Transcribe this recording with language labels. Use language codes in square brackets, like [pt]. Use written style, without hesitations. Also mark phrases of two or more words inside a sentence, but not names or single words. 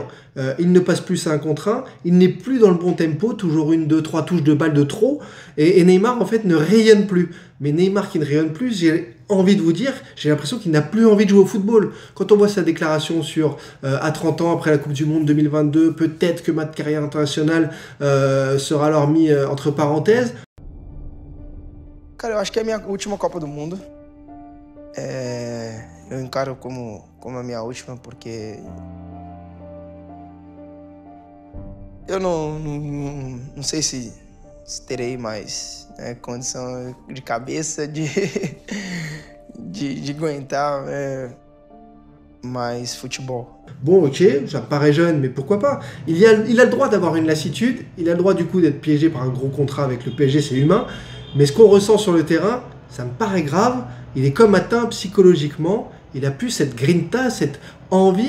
[fr] Il ne passe plus à 1 contre 1, il n'est plus dans le bon tempo, toujours 1, 2, 3 touches de balle de trop, et Neymar en fait ne rayonne plus. Mais Neymar qui ne rayonne plus, j'ai envie de vous dire, j'ai l'impression qu'il n'a plus envie de jouer au football. Quand on voit sa déclaration sur à 30 ans après la Coupe du Monde 2022, peut-être que ma carrière internationale sera alors mis entre parenthèses. [pt] Cara, eu acho que é a minha última Copa do Mundo. Eu encaro como a minha última, porque eu não sei se terei mais condição de cabeça de aguentar mais football. [fr] Bon, ok, ça me paraît jeune, mais pourquoi pas? Il a le droit d'avoir une lassitude, il a le droit du coup d'être piégé par un gros contrat avec le PSG, c'est humain, mais ce qu'on ressent sur le terrain, ça me paraît grave, il est comme atteint psychologiquement, il a plus cette grinta, cette envie.